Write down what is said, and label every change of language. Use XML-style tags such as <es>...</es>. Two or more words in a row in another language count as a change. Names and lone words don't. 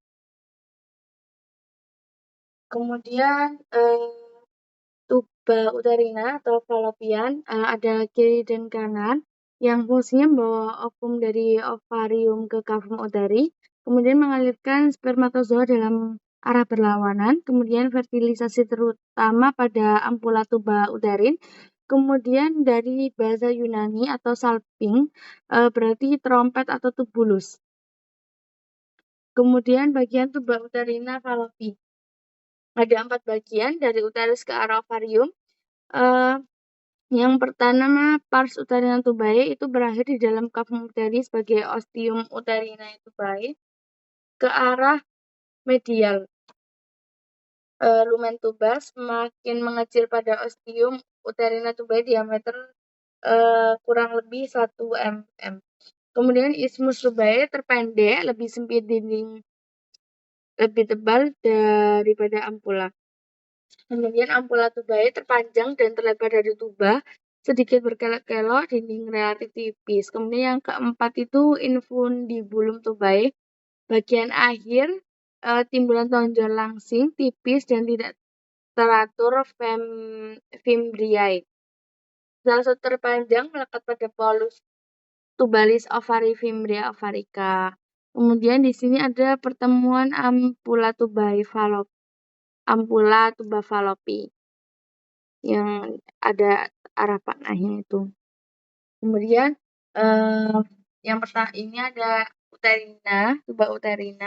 <id>Kemudian tuba uterina atau fallopian ada kiri dan kanan yang fungsinya membawa ovum dari ovarium ke kavum uteri, kemudian mengalirkan spermatozoa dalam arah berlawanan, kemudian fertilisasi terutama pada ampula tuba uterin, kemudian dari bahasa Yunani atau salping berarti trompet atau tubulus. Kemudian bagian tuba uterina fallopi. Ada 4 bagian dari uterus ke arah ovarium. Yang pertama, pars uterina tubae itu berakhir di dalam kavum uteri sebagai ostium uterinae tubae ke arah medial. Lumen tuba semakin mengecil pada ostium uterina tubae diameter kurang lebih 1 mm. Kemudian isthmus tubae terpendek, lebih sempit dinding, lebih tebal daripada ampula. Kemudian ampula tubae terpanjang dan terlebar dari tuba, sedikit berkelok-kelok, dinding relatif tipis. Kemudian yang keempat itu infundibulum tubae, bagian akhir timbulan tonjol langsing, tipis dan tidak teratur fimbriae. Salah satu terpanjang melekat pada polus tubalis ovari fimbria ovarica. Kemudian di sini ada pertemuan ampula tuba fallopi yang ada arah panahnya itu. Kemudian yang pertama ini ada uterina, tuba uterina.</id>